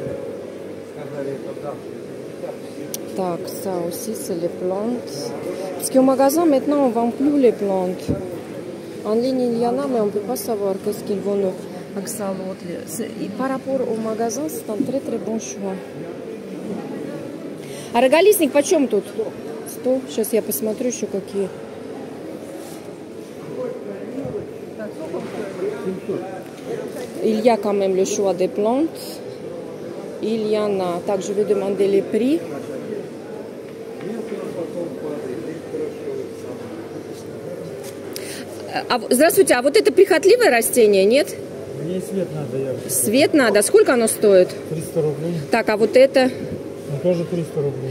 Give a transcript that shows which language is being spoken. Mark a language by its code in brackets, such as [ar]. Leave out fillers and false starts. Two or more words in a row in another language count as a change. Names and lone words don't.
[fr] Tac, ça aussi, c'est les plantes. Parce qu'au magasin, maintenant, on ne vend plus les plantes. En ligne, il y en a, mais on ne peut pas savoir qu'est-ce qu'ils vont nous accélérer. Par rapport au magasin, c'est un très très bon choix. [ru] А роголистник почем тут? 100. Сейчас я посмотрю еще какие. [fr] Il y a quand même le choix des plantes. Il y en a. Так, je vais demander les prix. [ru] Здравствуйте, а вот это прихотливое растение, нет? Мне свет надо. Свет надо. Сколько оно стоит? 300 рублей. Так, а вот это? Ну, тоже 300 рублей.